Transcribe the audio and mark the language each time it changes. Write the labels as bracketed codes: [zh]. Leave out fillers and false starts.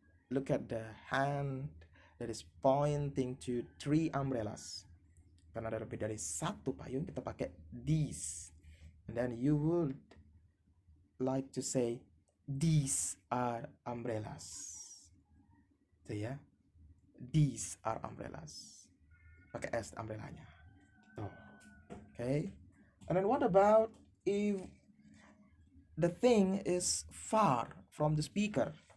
[en] Look at the hand that is pointing to 3 umbrellas. [id] Karena ada lebih dari satu payung, kita pakai these. [en] And then you would like to say these are umbrellas. So ya, these are umbrellas. [id] Pakai S umbrellanya. [en] Oh. Okay. And then what about if the thing is far from the speaker?